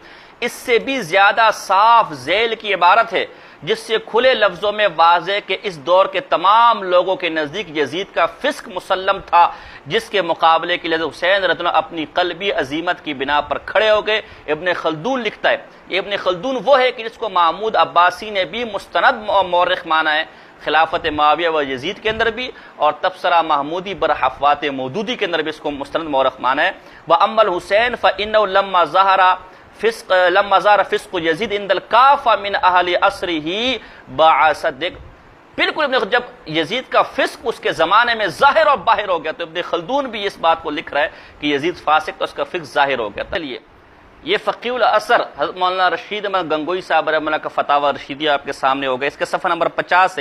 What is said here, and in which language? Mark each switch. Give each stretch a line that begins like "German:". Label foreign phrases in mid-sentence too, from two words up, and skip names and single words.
Urdu: اس سے بھی زیادہ صاف ذیل کی عبارت ہے جس سے کھلے لفظوں میں واضح کہ اس دور کے تمام لوگوں کے نزدیک یزید کا فسق مسلم تھا، جس کے مقابلے کے لیے حسین
Arabic: رضی اللہ عنہ
Urdu: اپنی قلبی عظیمت کی بنا پر کھڑے ہو گئے۔ ابن خلدون لکھتا ہے، یہ ابن خلدون وہ ہے کہ جس کو محمود عباسی نے بھی مستند مورخ مانا ہے، خلافت معاویہ و یزید کے اندر بھی اور تبصرہ محمودی بر حفوات مودودی کے اندر بھی اس کو مستند مورخ مانا ہے۔
Arabic: وَأَمَّا الْحُسَيْنُ فَإِنَّهُ لَمَّا ظَهَرَ فِسْقُ يَزِيدَ عِنْدَ الْكَافَةِ مِنْ أَهْلِ عَصْرِهِ بَعَثَ
Urdu: بالکل جب یزید کا فسق اس کے زمانے میں ظاہر اور باہر ہو گیا تو ابن خلدون بھی اس بات کو لکھ رہا ہے کہ یزید فاسق تو اس کا فسق ظاہر ہو گیا تھا۔ یہ فقیہ الاثر حضرت مولانا رشید احمد گنگوئی صاحب
Arabic: رحمہ اللہ
Urdu: کا فتاوی رشیدیہ آپ کے سامنے ہوگا، اس کے صفحہ نمبر 50 ہے۔